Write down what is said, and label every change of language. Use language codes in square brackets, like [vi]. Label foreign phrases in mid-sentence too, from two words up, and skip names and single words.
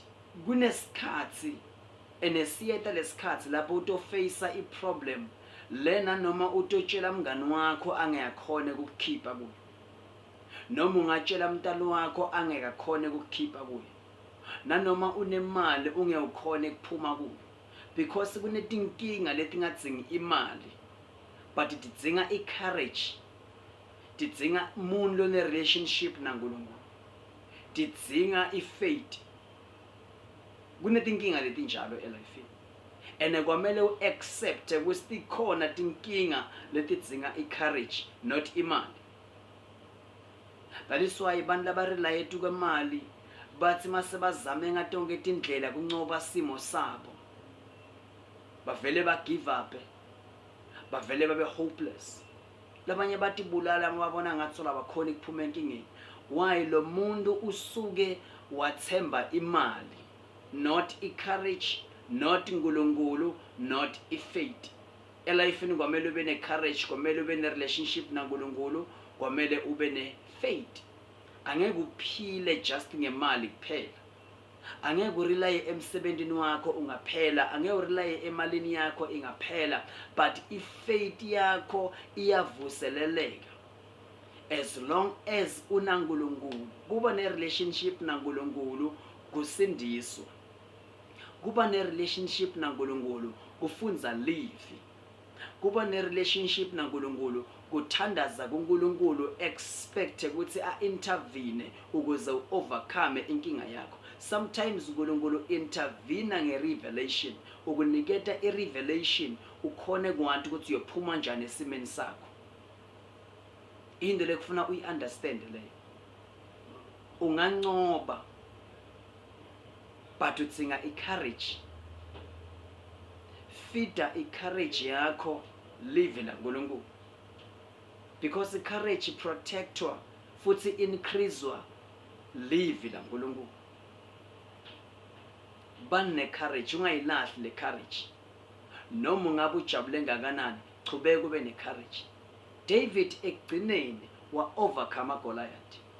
[ss] kunesikhathi enesiyeta lesikhathi lapho utoface i-problem lena noma utotshela mngani wakho angeyakhona ukukhipha kuyo, noma ungatshela umntalo wakho angekakhona ukukhipha kuyo, nanoma unemali ungekukhona ukuphuma kuyo, because kunetinkinga letingadzingi imali but tidzinga i-courage, tidzinga umuntu lone relationship naNkulunkulu, tidzinga i-faith. Kunetinkinga letinjalo elifini, and kwamele uaccept ukuthi khona tinkinga letidzinga i-courage, not imali. [en] That is why [ss] abantu labarela yetu kwemali bathi mase bazame ngatonke tindlela kuncoba simo sabo, bavele ba [en] give up, [ss] bavele babe hopeless. Labanye bathi bulala mababona ngathi labakhona ukuphuma enkingeni. Why? Lo muntu usuke wathemba imali, not i-courage, not uNkulunkulu, not i-faith. Elifini kwamele ube ne-courage, kwamele ube ne-relationship naNkulunkulu, kwamele ube ne-faith. Angeke uphile just ngemali kuphela. Angeke urelaye emsebenzini wakho ungaphela, angeke urelaye emalini yakho ingaphela, but i-faith yakho iyavuseleleka. [en] As long as [ss] unaNkulunkulu, kuba ne-relationship naNkulunkulu kusindiswa. Kuba ne-relationship naNkulunkulu kufunza live. kuba ne-relationship naNkulunkulu kuthandaza kuNkulunkulu expect ukuthi a-intervene ukuze u-overcome inkinga yakho. Sometimes uNkulunkulu intervene nge-revelation ukuniketa i-revelation ukhone kwanti ukuthi uyophuma njani esimeni sakho. Into lekufuna uyi-understand leyo. Ungancoba but udzinga i-courage. Fida i-courage yakho live la Nkulunkulu, because i-courage protectwa futhi increasewa live la Nkulunkulu. Bane-courage, ungayilahli le-courage. Noma ungabe ujabule ngakanani, chubeka ube ne-courage. David ekugcineni wa-overcome Goliath.